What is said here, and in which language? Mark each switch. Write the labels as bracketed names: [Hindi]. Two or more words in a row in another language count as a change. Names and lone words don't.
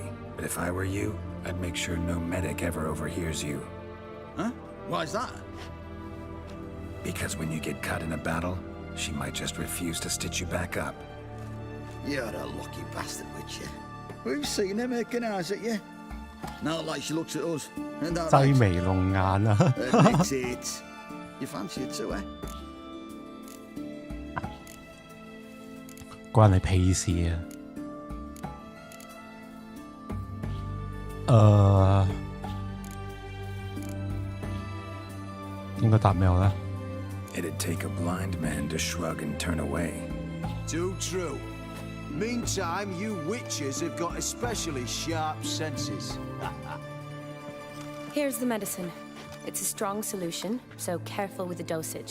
[English] But if I were you, I'd make sure no medic ever overhears you. Huh? Why's that? Because when you get caught in a battle, she might just refuse to stitch you back up. You're a lucky bastard, Witcher. We've seen her making eyes at you. Not like she looks at us. And that [Cantonese] 擠眉弄眼啊！ [English] Admit it. You fancy it too, eh? [Cantonese] 關你屁事啊！應該答咩咧？ [English] It'd take a blind man to shrug and turn away. Too true. Meantime, you witches have got especially sharp senses. Here's the medicine. It's a strong solution, so careful with the dosage.